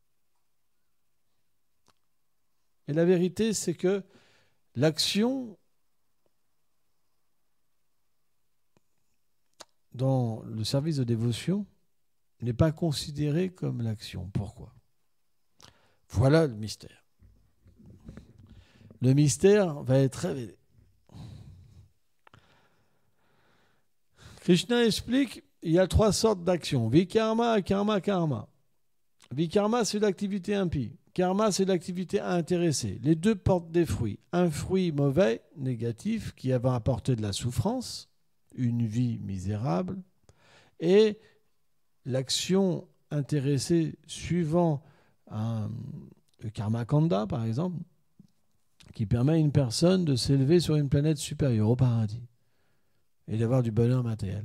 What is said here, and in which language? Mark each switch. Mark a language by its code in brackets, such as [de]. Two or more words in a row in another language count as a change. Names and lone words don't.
[fr] Et la vérité, c'est que l'action dans le service de dévotion n'est pas considérée comme l'action. Pourquoi ? Voilà le mystère. Le mystère va être révélé. Krishna explique, il y a 3 sortes d'actions. [sa] विकर्म, कर्म, कर्म। विकर्म, [fr] c'est l'activité impie. Karma, c'est l'activité intéressée. Les deux portent des fruits. Un fruit mauvais, négatif, qui va apporter de la souffrance, une vie misérable, et l'action intéressée suivant le [sa] कर्म काण्ड, [fr] par exemple, qui permet à une personne de s'élever sur une planète supérieure, au paradis, et d'avoir du bonheur matériel.